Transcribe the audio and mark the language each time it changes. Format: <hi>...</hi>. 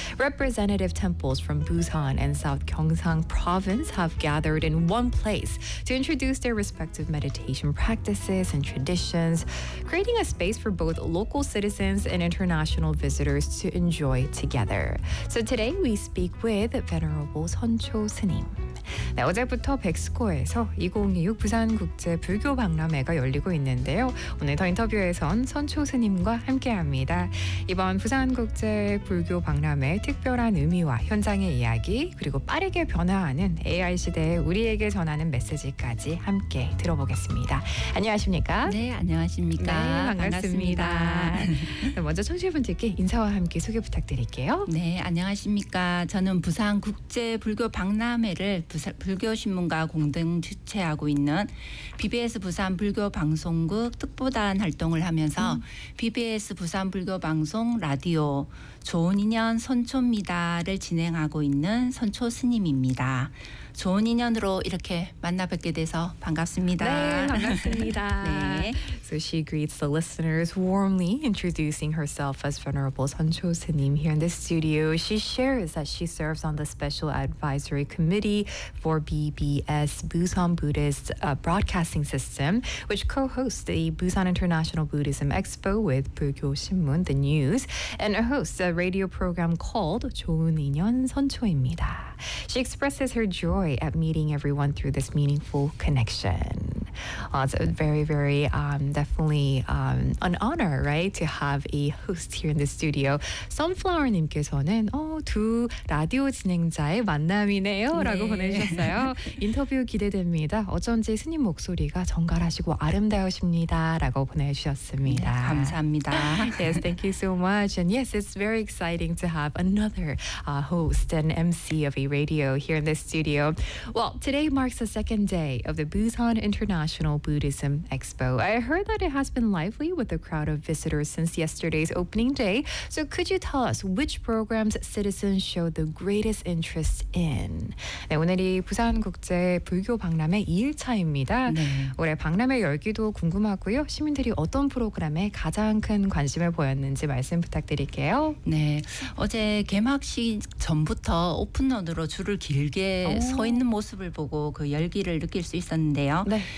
<en>Representative temples from Busan and South Gyeongsang Province have gathered in one place to introduce their respective meditation practices and traditions, creating a space for both local citizens and international visitors to enjoy together. So today we speak with Venerable Seoncho Sunim.</en> <ko>네, 어제부터 BEXCO에서 2026 부산국제 불교 박람회가 열리고 있는데요. 오늘 더 인터뷰에선 선초 스님과 함께합니다. 이번 부산국제 불교 박람회 특별한 의미와 현장의 이야기, 그리고 빠르게 변화하는 AI 시대에 우리에게 전하는 메시지까지 함께 들어보겠습니다. 안녕하십니까? 네, 안녕하십니까? 네, 반갑습니다. 반갑습니다. 먼저 청취분들께 인사와 함께 소개 부탁드릴게요. 네, 안녕하십니까? 저는 부산국제 불교 박람회를 불교신문과 공동 주최하고 있는 BBS 부산 불교 방송국 특보단 활동을 하면서 BBS 부산 불교 방송 라디오 좋은 인연 선초입니다를 진행하고 있는 선초 스님입니다. 좋은 인연으로 이렇게 만나 뵙게 돼서 반갑습니다. 네, 반갑습니다. 네.</ko> <en>So she greets the listeners warmly, introducing herself as Venerable Seoncho Sunim here in the studio. She shares that she serves on the Special Advisory Committee for BBS Busan Buddhist Broadcasting System, which co-hosts the Busan International Buddhism Expo with 불교 신문, the news, and hosts a radio program called 좋은 인연 선초입니다. She expresses her joy at meeting everyone through this meaningful connection. It's very, very definitely an honor, right, to have a host here in the studio.</en> <ko>Sunflower님께서는 두 라디오 진행자의 만남이네요라고 네. 보내주셨어요. 인터뷰 기대됩니다. 어쩐지 스님 목소리가 정갈하시고 아름다우십니다라고 보내주셨습니다. 네, 감사합니다.</ko> <en>Yes, thank you so much. And yes, it's very exciting to have another host and MC of a radio here in the studio. Well, today marks the second day of the Busan International Buddhism Expo. I heard that it has been lively with a crowd of visitors since yesterday's opening day. So could you tell us which programs citizens show the greatest interest in?</en> <ko>네, 오늘이 부산국제 불교 박람회 2일차입니다. 네. 올해 박람회 열기도 궁금하고요. 시민들이 어떤 프로그램에 가장 큰 관심을 보였는지 말씀 부탁드릴게요. 네, 어제 개막식 전부터 오픈런으로 줄을 길게 서 있는 모습을 보고 그 열기를 느낄 수 있었는데요. 네.</ko>